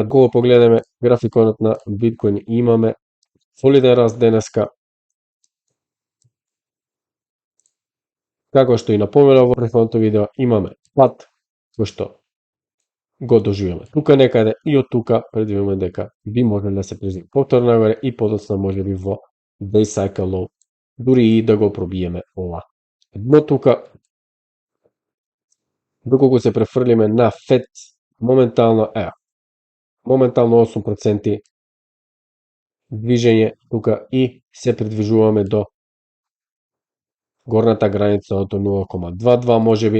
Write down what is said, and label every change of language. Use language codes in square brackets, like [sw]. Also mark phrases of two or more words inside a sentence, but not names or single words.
[mk] Кога погледнеме графиконот на биткоин, имаме солиден раст денеска. Како што и напоменав во претходното видео, имаме пад кој што го доживуваме тука некаде и од тука предвидуваме дека би можело да се приземи повторно нагоре и подоцна можеби во [en] day cycle low, [mk] дури и да го пробиеме ова дно тука. Доколку се префрлиме на FED, моментално 8% движење тука и се придвижуваме до горната граница од 0,22 можеби.